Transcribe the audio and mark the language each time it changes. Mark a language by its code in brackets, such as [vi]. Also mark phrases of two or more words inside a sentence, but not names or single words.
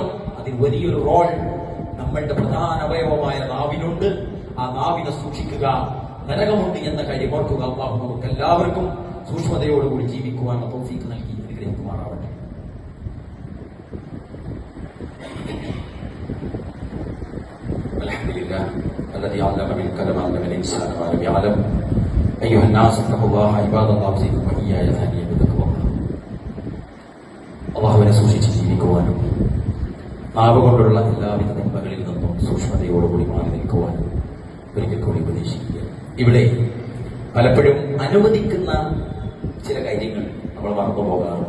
[ml] അതിൽ വലിയൊരു റോൾ നമ്മളുടെ പ്രധാന അവയവമായ നാവിനുണ്ട്. ആ നാവിനെ സൂക്ഷിക്കുക. നരകമുണ്ട് എന്ന കാര്യം ഓർക്കുക. അല്ലാഹു നമുക്ക് എല്ലാവർക്കും സൂക്ഷ്മതയോടുകൂടി ജീവിക്കുവാൻ തൗഫീഖ് നൽകി അനുഗ്രഹിക്കുമാറാവട്ടെ. [ar] അൽഹംദുലില്ലാഹ് الذي علم بالقلم علم الانسان ما لم يعلم ايها الناس اتقوا الله عباد الله اوصيكم واياي ثانيا بتقوى الله. [ml] അല്ലാഹുവിനെ സൂക്ഷിച്ച് ജീവിക്കുവാനും നാവ് കൊണ്ടുള്ള എല്ലാവിധ നന്മകളിൽ നിന്നും സൂക്ഷ്മതയോടുകൂടി മാറി നിൽക്കുവാനും ഒരിക്കൽ കൂടി ഉപദേശിക്കുക. ഇവിടെ പലപ്പോഴും അനുവദിക്കുന്ന ചില കാര്യങ്ങൾ നമ്മൾ മറന്നു പോകാറുണ്ട്.